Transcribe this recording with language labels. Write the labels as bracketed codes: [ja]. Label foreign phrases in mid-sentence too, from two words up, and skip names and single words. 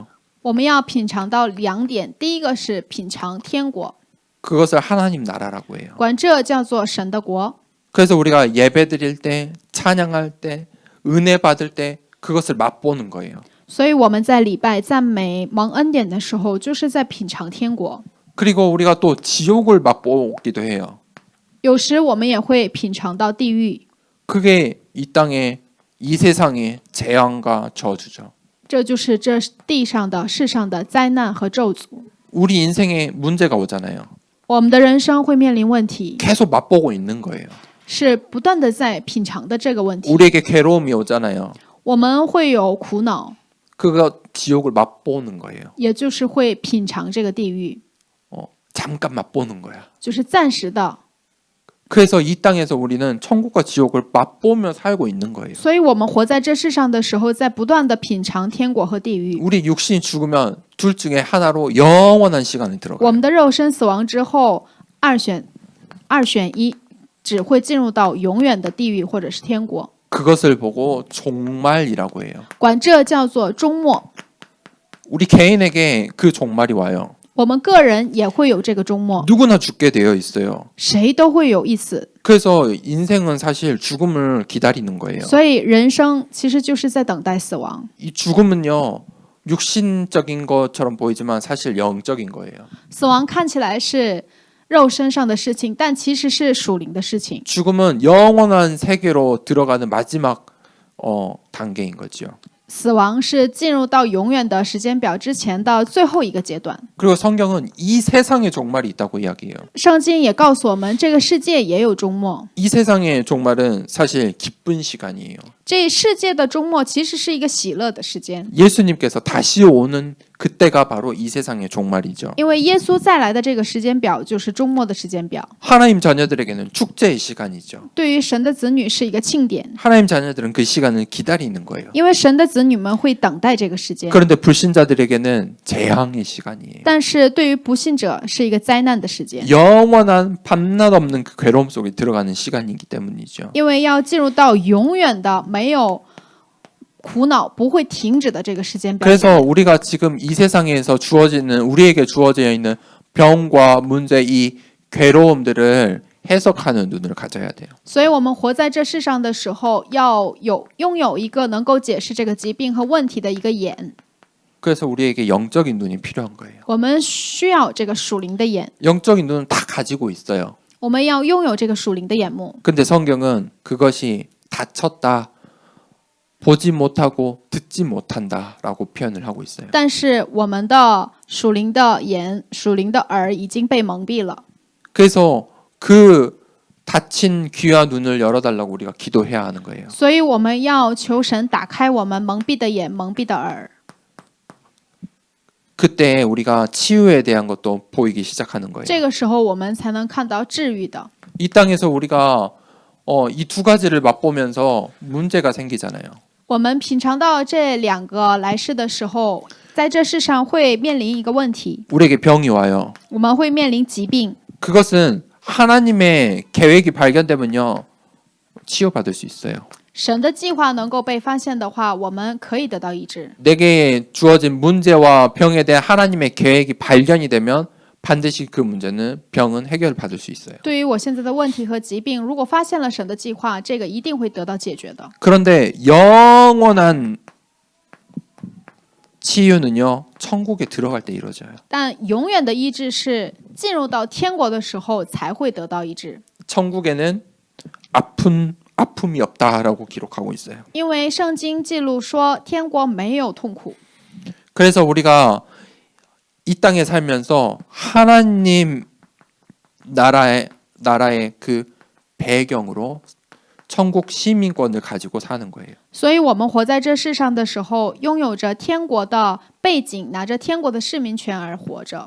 [zh] 我们要品尝到两点，第一个是品尝天国， [ko] 그것을 하나님 나라라고 해요. [zh] 管这叫做神的国。 [ko] 그래서 우리가 예배드릴 때, 찬양할 때, 은혜 받을 때 그것을 맛보는 거예요. [zh] 所以我们在礼拜、赞美、蒙恩典的时候，就是在品尝天国。 [ko] 그리고 우리가 또 지옥을 맛보기도 해요. [zh] 有时我们也会品尝到地狱， [ko] 그게 이 땅의 이 세상의 재앙과 저주죠. [zh] 这就是这地上的、世上的灾难和咒诅。 [ko] 우리 인생에 문제가 오잖아요. [zh] 我们的人生会面临问题， [ko] 계속 맛보고 있는 거예요. [zh] 是不断的在品尝的这个问题。 [ko] 우리에게 괴로움이 오잖아요. [zh] 我们会有苦恼， [ko] 그거 지옥을 맛보는 거예요. [zh] 也就是会品尝这个地狱， [ko] 잠깐 맛보는 거야. [zh] 就是暂时的。 [ko] 그래서 이 땅에서 우리는 천국과 지옥을 맛보며 살고 있는 거예요. [zh] 所以我们活在这世上的时候，在不断的品尝天国和地狱。 [ko] 우리 육신이 죽으면 둘 중에 하나로 영원한 시간이 [zh] 我 [ko] 들어가요. [zh] 们的肉身死亡之后，二选一，只会进入到永远的地狱或者是天国。 [ko] 그것을 보고 종말이라고 해요. [zh] 管这叫做终末。 [ko] 우리 개인에게 그 종말이 와요. [zh] 我们个人也会有这个终末， [ko] 누구나 죽게 되어 있어요. [zh] 谁都会有一死。 [ko] 그래서 인생은 사실 죽음을 기다리는 거예요. [zh] 所以人生其实就是在等待死亡。 [ko] 이 죽음은요, 육신적인 것처럼 보이지만 사실 영적인 거예요. [zh] 死亡看起来是肉身上的事情，但其实是属灵的事情。 [ko] 죽음은 영원한 세계로 들어가는 마지막 단계인 거죠. [zh] 死亡是进入到永远的时间表之前的最后一个阶段。 [ko] 그리고 성경은 이 세상의 종말이 있다고 이야기해요. [zh] 圣经也告诉我们，这个世界也有终末。 [ko] 이 세상의 종말은 사실 기쁜 시간이에요. [zh] 这世界的终末其实是一个喜乐的时间， [ko] 예수님께서 다시 오는 그때가 바로 이 세상의 종말이죠. [zh] 因为耶稣再来的这个时间表就是终末的时间表。 [ko] 하나님 자녀들에게는 축제의 시간이죠. [zh] 对于神的子女是一个庆典， [ko] 하나님 자녀들은 그 시간을 기다리는 거예요. [zh] 因为神的子女们会等待这个时间。 [ko] 그런데 불신자들에게는 재앙의 시간이에요. [zh] 但是对于不信者是一个灾难的时间， [ko] 영원한 밤낮 없는 그 괴로움 속에 들어가는 시간이기 때문이죠. [zh] 因为要进入到永远的没有苦恼不会停止的这个时间表。 [ko] 그래서 우리가 지금 이 세상에서 우리에게 주어져 있는 병과 문제, 이 괴로움들을 해석하는 눈을 가져야 돼요. [zh] 所以我们活在这世上的时候，要拥有一个能够解释这个疾病和问题的一个眼。 [ko] 그래서 우리에게 영적인 눈이 필요한 거예요. [zh] 我们需要这个属灵的眼， [ko] 영적인 눈은 다 가지고 있어요. [zh] 我们要拥有这个属灵的眼目。 [ko] 근데 성경은 그것이 닫혔다, 보지 못하고 듣지 못한다라고 표현을 하고 있어요. [zh] 但是我们的属灵的眼、属灵的耳已经被蒙蔽了， [ko] 그래서 그 닫힌 귀와 눈을 열어달라고 우리가 기도해야 하는 거예요. [zh] 所以我们要求神打开我们蒙蔽的眼、蒙蔽的耳。 [ko] 그때 우리가 치유에 대한 것도 보이기 시작하는 거예요. [zh] 这个时候我们才能看到治愈的。 [ko] 이 땅에서 우리가 이 두 가지를 맛보면서 문제가 생기잖아요. [zh] 我们品尝到这两个来世的时候，在这世上会面临一个问题， [ko] 우리에게 병이 와요. [zh] 我们会面临疾病。 [ko] 그것은 하나님의 계획이 발견되면요, 치유받을 수 있어요. [zh] 神的计划能够被发现的话，我们可以得到医治。 [ko] 내게 주어진 문제와 병에 대한 하나님의 계획이 발견이 되면 반드시 그 문제는 병은 해결받을 수 있어요. [zh] 对于我现在的问题和疾病，如果发现了神的计划，这个一定会得到解决的。 [ko] 그런데 영원한 치유는요, 천국에 들어갈 때 이루어져요. [zh] 但永远的医治是进入到天国的时候才会得到医治， [ko] 천국에는 아픔이 없다라고 기록하고 있어요. [zh] 因为圣经记录说天国没有痛苦。 [ko] 그래서 우리가 이 땅에 살면서 하나님 나라의 그 배경으로 천국 시민권을 가지고 사는 거예요. [zh] 所以我们活在这世上的时候，拥有着天国的背景，拿着天国的市民权而活着，